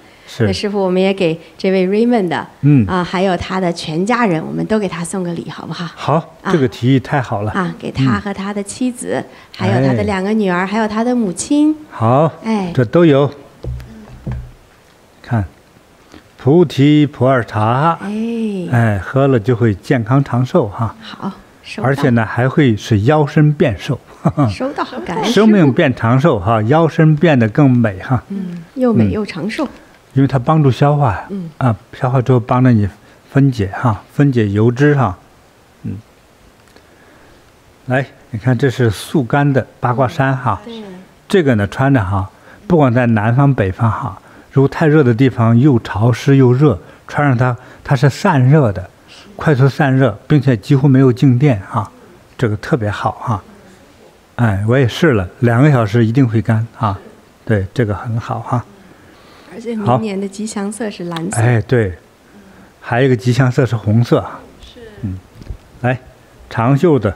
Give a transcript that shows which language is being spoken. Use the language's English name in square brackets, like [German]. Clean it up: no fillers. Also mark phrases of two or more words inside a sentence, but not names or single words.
[Chinese] 那師父，我們也給這位 Raymond 的，還有他的全家人，我們都給他送個禮，好不好？好，這個提議太好了啊！給他和他的妻子，還有他的2個女兒，還有他的母親。好，這都有。看，菩提普洱茶，喝了就會健康長壽哈。好，而且呢，還會使腰身變瘦。收到，感恩師父。生命變長壽哈，腰身變得更美哈。又美又長壽。因为它幫助消化呀，消化之後幫着你分解哈，分解油脂哈，來，你看這是速乾的八卦衫哈，這個呢穿着哈，不管在南方北方哈，如果太熱的地方又潮濕又熱，穿上它，它是散熱的，快速散熱，並且幾乎沒有靜電哈，這個特別好哈，哎，我也試了，2個小時一定會乾啊，對，這個很好哈。而且明年的吉祥色是藍色。哎，對，還有一個吉祥色是紅色。是。來，長袖的。